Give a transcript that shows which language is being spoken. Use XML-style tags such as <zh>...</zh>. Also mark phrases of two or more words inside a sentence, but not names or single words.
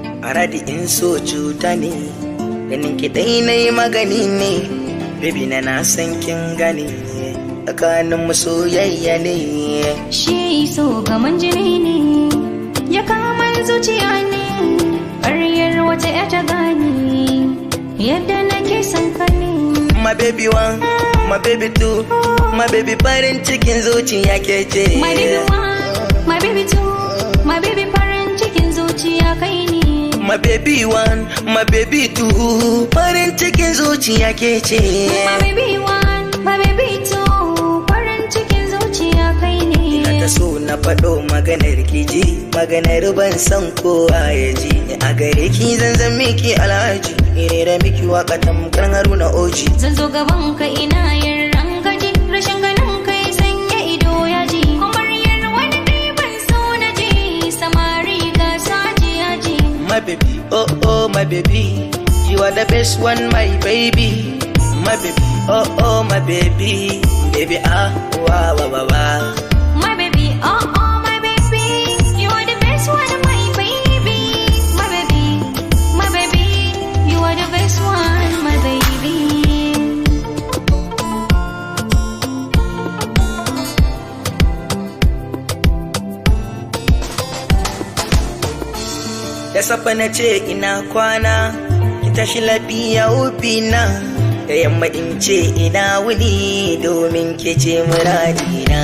<ha>maradi in so cuta ne, ganin ki dai na yi magani ne, baby na san kin gane, tsakanin mu soyayya ne. Shi so gaman jini ne, ya kama zuciya ne, ƙaryar wata ya ta gane, yadda nake son ka ne.</ha> <en>My baby one, my baby two, my baby</en> <ha>farin cikin zuciya ke ce.</ha> <en>My baby one, my baby two, my baby</en> <ha>farin cikin zuciya kai ne.</ha> <en>My baby one, my baby two,</en> <ha>farin cikin zuciya ke ce.</ha> <en>My baby one, my baby two,</en> <ha>farin cikin zuciya kai ne. Ina ta so na faɗo maganar ki ji, maganar ban san kowa ya ji. A gare ki zan miki alhaji, ire da miki waka tamkar Haruna Oji. Zan zo gaban ka ina yin rangaji, rashin ganin kai sanya ido ya ji. Kwamaryar wani kai ban so na ji, samari ga saji ya ji.</ha> <en>My baby, oh oh my baby, you are the best one my baby. My baby, oh oh my baby, baby ah wow wow wow wow. My baby, oh oh my baby, you are the best one my baby. My baby, you are the best one my baby.</en> <ha>Da safa na ce ina kwana, ki tashi lafiya ubina, da yamma in ce ina wuni domin ke ce muradina.</ha>